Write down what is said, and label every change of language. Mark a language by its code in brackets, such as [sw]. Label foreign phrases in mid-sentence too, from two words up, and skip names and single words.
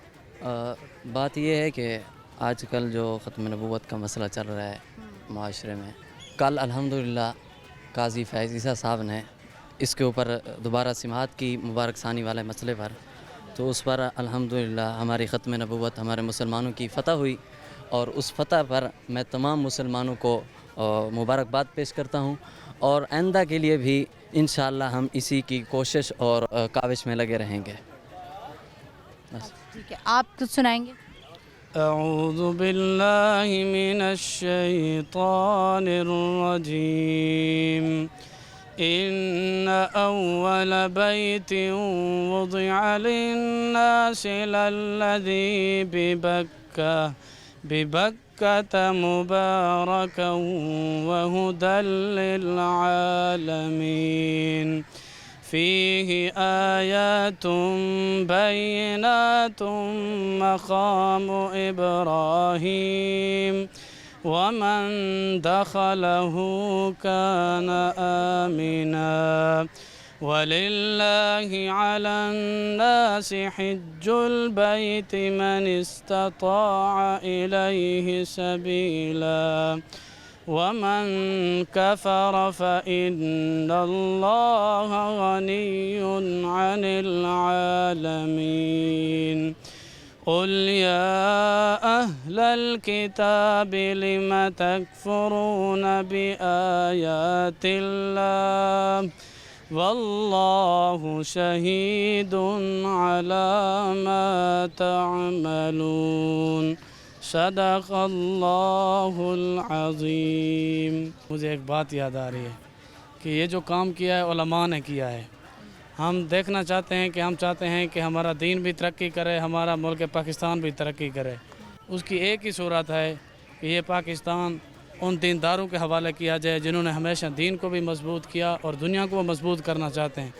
[ur] بات یہ ہے کہ آجکل جو ختم نبوت کا مسئلہ چل رہا ہے معاشرے میں، کل الحمدللہ قاضی فائز عیسی صاحب نے اس کے اوپر دوبارہ سماعت کی مبارک ثانی والے مسئلے پر، تو اس پر الحمدللہ ہماری ختم نبوت، ہمارے مسلمانوں کی فتح ہوئی اور اس فتح پر میں تمام مسلمانوں کو مبارکباد پیش کرتا ہوں اور آئندہ کے لیے بھی ان شاء اللہ ہم اسی کی کوشش اور کاوش میں لگے رہیں گے. बस ٹھیک ہے، آپ کچھ سنائیں گے? [ar] أعوذ بالله من الشيطان الرجيم. إن أول بيت وضع للناس للذي ببكة مباركا وهدى للعالمين. فيه آيات بينات مقام إبراهيم ومن دخله كان آمنا ولله على الناس حج البيت من استطاع إليه سبيلا ومن كفر فإن الله غني عن العالمين. قل يا أهل الكتاب لم تكفرون بآيات الله والله شهيد على ما تعملون. صدق الله العظيم. [ur] مجھے ایک بات یاد آ رہی ہے کہ یہ جو کام کیا ہے علماء نے کیا ہے. ہم دیکھنا چاہتے ہیں کہ ہم چاہتے ہیں کہ ہمارا دین بھی ترقی کرے، ہمارا ملک پاکستان بھی ترقی کرے. اس کی ایک ہی صورت ہے کہ یہ پاکستان ان دینداروں کے حوالے کیا جائے جنہوں نے ہمیشہ دین کو بھی مضبوط کیا اور دنیا کو مضبوط کرنا چاہتے ہیں.